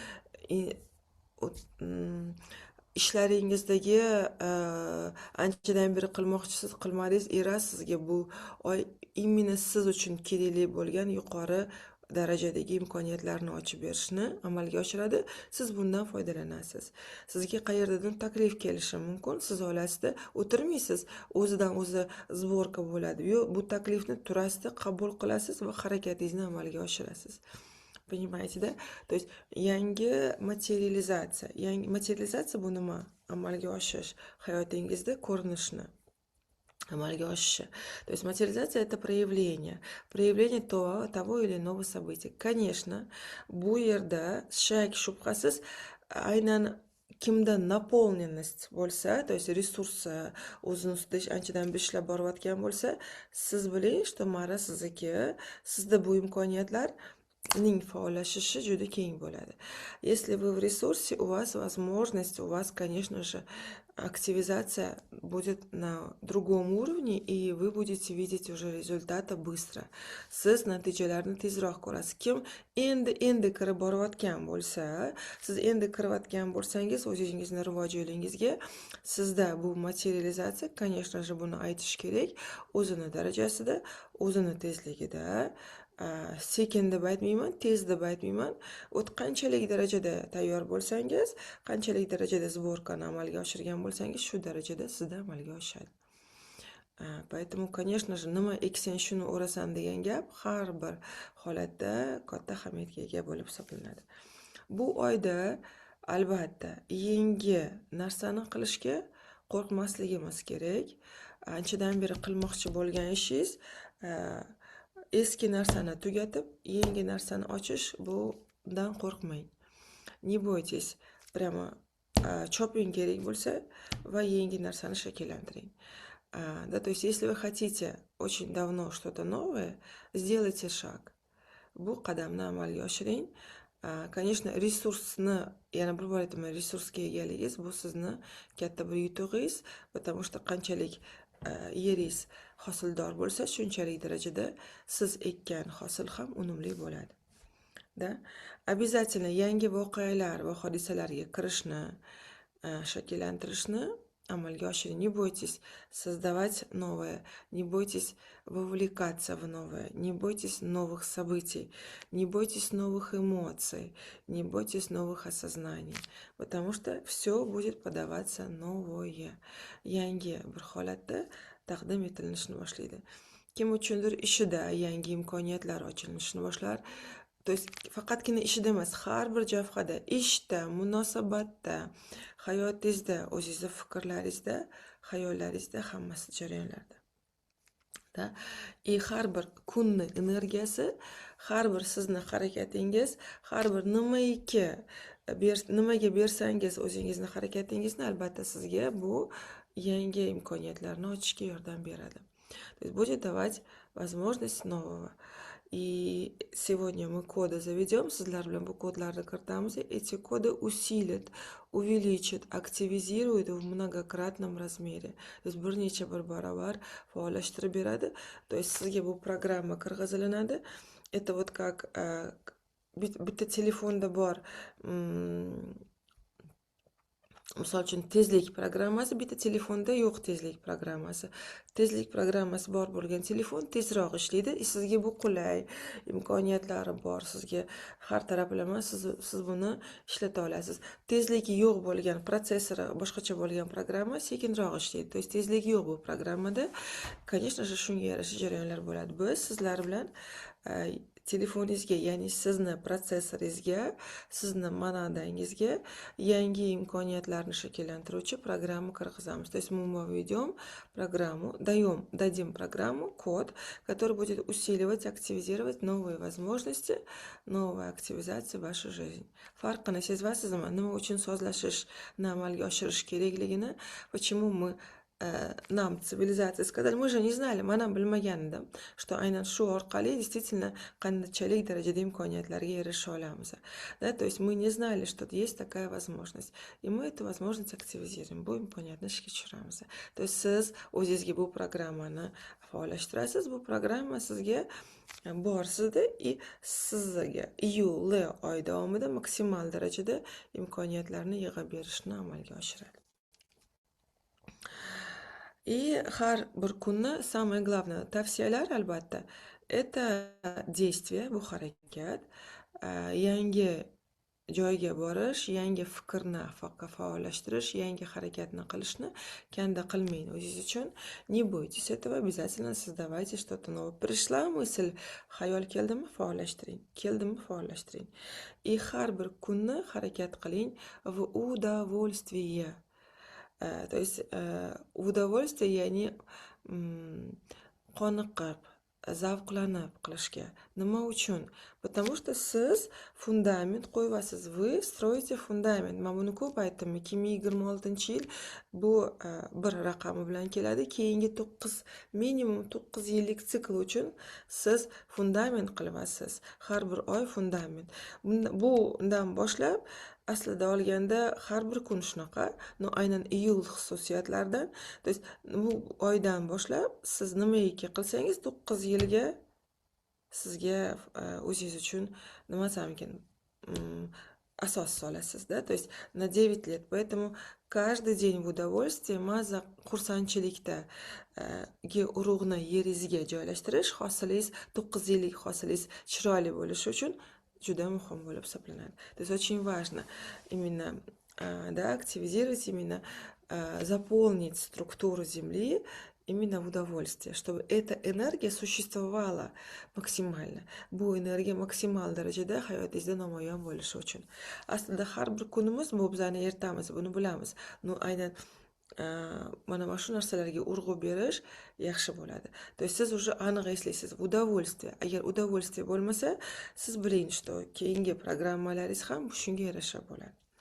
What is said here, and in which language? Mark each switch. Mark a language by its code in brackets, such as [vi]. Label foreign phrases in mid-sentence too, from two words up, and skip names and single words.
[uz] ishlaringizdagi anchadan beri qilmoqchisiz, qilmadingiz, sizga bu oy именно siz uchun kerakli bo'lgan yuqori darajadagi imkoniyatlarni ochib berishni amalga oshiradi. Siz bundan foydalanasiz. Sizga qayerdadir taklif kelishi mumkin. Siz oilasida o'tirmaysiz, o'zidan o'zi sborka bo'ladi. Yo'q, bu taklifni turasida qabul qilasiz va harakatingizni amalga oshirasiz. [ru] Понимаете, да? То есть [uz] yangi materializatsiya. Yangi materializatsiya bu nima? Amalga oshish, hayotingizda ko'rinishni amalga oshishi. [ru] То есть материализация это проявление того или иного события. Конечно, [uz] bu yerda shak shubhasiz aynan kimda naполненность bo'lsa, [ru] то есть [uz] resursi o'zini ustida anchadan beri ishlab borayotgan bo'lsa, siz biling, что mara sizniki, sizda bu imkoniyatlar faollashishi juda keng bo'ladi. [ru] Если вы в ресурсе, у вас возможность, у вас, конечно же, активизация будет на другом уровне, и вы будете видеть уже результаты быстро. [uz] Siz natijalarni tezroq ko'rasiz. Kim endi kirib borayotgan bo'lsa, siz endi kirayotgan bo'lsangiz, o'zingizni rivoj yo'lingizga, sizda bu materializatsiya, [ru] конечно же, [uz] buni aytish kerak, o'zini darajasida, o'zini tezligida, sekin deb aytmayman, tez deb aytmayman. Qanchalik darajada tayyor bo'lsangiz, qanchalik darajada sborkani amalga oshirgan bo'lsangiz, shu darajada sizda amalga oshadi. [ru] Поэтому, конечно же, [uz] nima eksang shuni o'rasan degan gap har bir holatda katta ahamiyatga ega bo'lib hisoblanadi. Bu oyda albatta yangi narsani qilishga qo'rqmasligimiz kerak. Anchadan beri qilmoqchi bo'lgan ishingiz eski narsani tugatib, yangi narsani ochish, bundan qo'rqmang. [ru] Не бойтесь, прямо [uz] choping kerak bo'lsa va yangi narsani shakllantiring. [ru] То есть, если вы хотите очень давно что-то новое, сделайте шаг. [uz] Bu qadamni amalga oshiring. Конечно, resursni, yana bir bor aytaman, resursga egaligingiz bu sizni katta bir yutug'ingiz, [ru] потому что [uz] qanchalik yeringiz hosildor bo'lsa, shunchalik darajada siz ekkan hosil ham unumli bo'ladi. Обязательно yangi voqealar va hodisalarga kirishni, shakllantirishni amalga oshiring. [ru] Не бойтесь создавать новое, не бойтесь вовлекаться в новое, не бойтесь новых событий, не бойтесь новых эмоций, не бойтесь новых осознаний, потому что все будет подаваться новое. [uz] Yangi bir holatda taqdim etilishni boshlaydi. Kim uchundir ishida yangi imkoniyatlar ochilishni boshlar. [ru] То есть [uz] faqatgina ishida emas, har bir jabhada, ishda, munosabatda, hayotingizda, o'zingizning fikrlaringizda, xayollaringizda, hammasi jarayonlarda. Har bir kunning energiyasi, har bir sizni harakatingiz, har bir nimaga bersangiz o'zingizni harakatingizni, albatta sizga bu yangi imkoniyatlarni ochishga yordam beradi. [ru] То есть будет давать возможность нового. И сегодня мы коды заведем, [uz] sizlar bilan bu kodlarni kiritamiz. [ru] Эти коды усилят, увеличат, активизируют в многократном размере. То есть [uz] bir necha bir barobar faollashtirib beradi. [ru] То есть [uz] sizga bu programma kirg'izilinadi. [ru] Это вот как [uz] bitta telefonda bor misol uchun tezlik programmasi, bitta telefonda yo'q tezlik programmasi. Tezlik programmasi bor bo'lgan telefon tezroq ishlaydi. Sizga bu qulay, imkoniyatlari bor, sizga har taraflama siz buni ishlata olasiz. Tezligi yo'q bo'lgan protsessori boshqacha bo'lgan programma sekinroq ishlaydi. [ru] То есть [uz] tezligi yo'q bu programmada, [ru] конечно же, [uz] shunga yarasha jarayonlar bo'ladi. Biz sizlar bilan telefoningizga, ya'ni sizni protsessoringizga, sizni monodangizga yangi imkoniyatlarni shakllantiruvchi programma kirgizamiz. [ru] То есть мы введем программу, дадим программу, код, который будет усиливать, активизировать новые возможности, новую активизацию в вашу жизнь. [uz] Farqini sezasizmi? Nima uchun sozlashishni amalga oshirish kerakligini, [ru] почему мы нам, цивилизация, сказали, мы же не знали, [uz] manam bilmagan edim, что aynan shu orqali действительно qanchalik darajada imkoniyatlarga erisha olamiz. [ru] Да, то есть мы не знали, что есть такая возможность, и мы эту возможность активизируем, [uz] bu imkoniyatni ishga tushiramiz. [ru] То есть [uz] siz o'zingizga bu programmani faollashtirasiz, bu programma sizga bor sizda и sizga iyul oy davomida maksimal darajada imkoniyatlarni yig'ib berishni amalga oshiradi. И har bir kunni [ru] самое главное [uz] tavsiyalar albatta [ru] это действие, [uz] bu harakat, yangi joyga borish, yangi fikrni faollashtirish, yangi harakatni qilishni kanda qilmang o'zingiz uchun. [ru] Не бойтесь этого, обязательно создавайте что-то новое. Пришла мысль, [uz] xayol keldimi, faollashtiring. Keldimi, faollashtiring. И har bir kunni harakat qiling [ru] в удовольствие. То есть удовольствие, [uz] ya'ni qoniqib, zavqlanib qilishga. Nima uchun? [ru] Потому что [uz] siz fundament qo'yasiz. [ru] Вы строите [uz] fundament. Men buni ko'p aytdim. 2026-yil bu bir raqami bilan keladi. Keyingi minimum 9 yillik sikl uchun siz fundament qilyapsiz. Har bir oy fundament. Bundan boshlab aslida olganda har bir kun shunaqa, aynan iyul xususiyatlaridan, [ru] то есть [uz] bu oydan boshlab siz nimaiki qilsangiz 9 yilga sizga o'zingiz uchun nima desam ekan, asos solasiz, [ru] да, то есть на 9 лет. Поэтому каждый день в удовольствии [uz] maza xursandchilikda urug'ni yeringizga joylashtirish, hosilingiz 9 yillik hosilingiz chiroyli bo'lishi uchun juda muhim bo'lib hisoblanadi. [ru] То есть очень важно именно активизировать, именно заполнить структуру Земли именно в удовольствие, чтобы эта энергия существовала максимально. [uz] Bu energiya maksimal darajada hayotingizda namoyon bo'lishi uchun. Aslida har bir kunimiz bu bizning ertamiz, buni bilamiz. Aynan mana shu narsalarga urg'u berish yaxshi bo'ladi. [ru] То есть [uz] siz уже aniq eslaysiz, удовольствие. Agar удовольствие bo'lmasa, siz biling, что keyingi programmalaringiz ham shunga yarasha bo'ladi.